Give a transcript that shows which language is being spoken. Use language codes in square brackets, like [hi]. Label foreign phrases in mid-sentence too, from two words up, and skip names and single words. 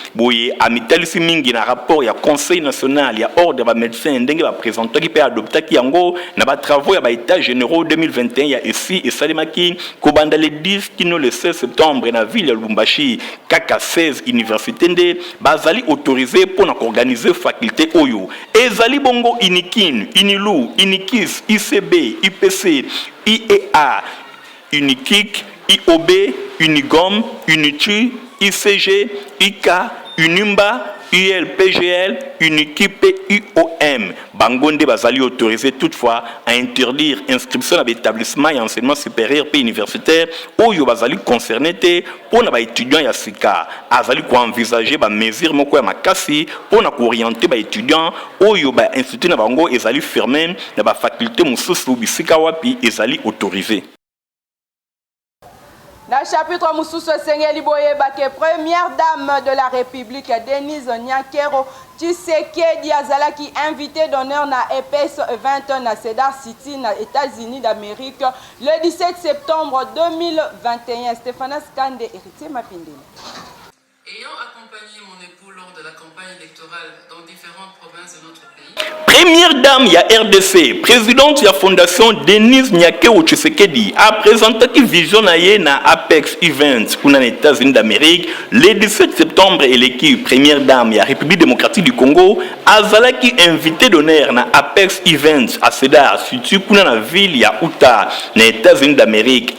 [ln] Boye amitalisi mingi na rapport ya [fr] conseil national [ln] ya ordre ya ba médecin ndenge ba présentaki pe adoptaki yango na ba travaux ya ba [fr] états généraux deux mille vingt et un [ln] ya esi esalemaki kobanda [fr] le dix [ln] kino [fr] le seize septembre [ln] na ville ya Lubumbashi. Kaka seize université nde bazali autorisé mpo na koorganize faculté oyo. Ezali bongo Inikin, Inilu, Inikis, I C B, I P C, I E A, Unikik, I O B, Unigom, Unitu, I C G, I K, Unimba, U L P G L, Unikipe, U O M. Bango nde bazali [fr] autorisé toutefois à interdire inscription [ln] na ba établissement ya [fr] enseignement supérieur [ln] pe universitaire oyo bazali concerné te mpo na ba étudiant ya sika. Azali ko envisager ba mesure moko ya makasi mpo na ko orienter ba étudiant oyo ba institut na bango ezali fermé na ba faculté mosusu bisika wapi ezali autorisé. Na chapitre mosusu esengeli boyeba ke [fr] première dame de la République [ln] Denise Nyakero Tshisekedi azalaki [fr] invité d'honneur [ln] na E P S vingt na Cedar City na États-Unis d'Amérique [fr] le dix-sept septembre deux mille vingt et un. Stéphane Skande, Héritier Mapindé. Ayant accompagné mon époux lors de la campagne électorale dans différentes provinces de notre pays. [ln] Première dame ya R D C, présidente ya fondation Denise Nyakero Tshisekedi, [fr] a présenté [ln] ki vision na ye na Apex Events, kuna na États-Unis d'Amérique, [fr] le dix-sept septembre, [ln] eleki [fr] première dame [ln] ya République démocratique du Congo, azalaki [fr] invité d'honneur [ln] na Apex Events à Cedar City kuna na ville ya Utah na États-Unis d'Amérique.